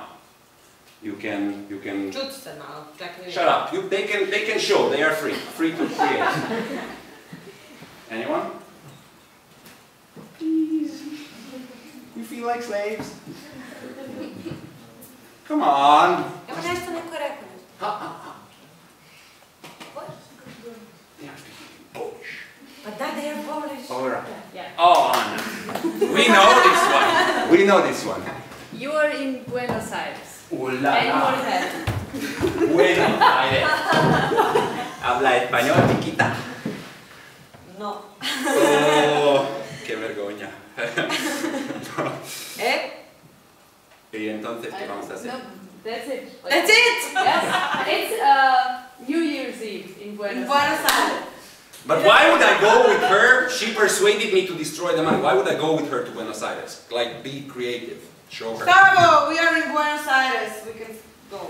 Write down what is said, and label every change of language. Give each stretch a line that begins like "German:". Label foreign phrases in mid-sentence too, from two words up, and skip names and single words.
English: You can. Shut up. They can show. They are free to create. Anyone? Please. You feel like slaves? Come on.
Serbian: Evo nešto neko je rekao.
English: What? They are speaking Polish. But that they are Polish. All right. Yeah. Oh, Anna. We know this one. We know this one. You are in Buenos Aires. Ooh la And you la. are there. Buenos Aires.
Spanish: Habla español, chiquita. No. Oh, qué vergüenza. Y entonces, ¿qué vamos a hacer?
English: No, that's it. That's it! Yes, it's New Year's Eve in Buenos Aires. But why would I go with her? She persuaded me to destroy the money. Why would I go with her to Buenos Aires? Like, be creative. Show her. Bravo! We are in Buenos Aires. We can go.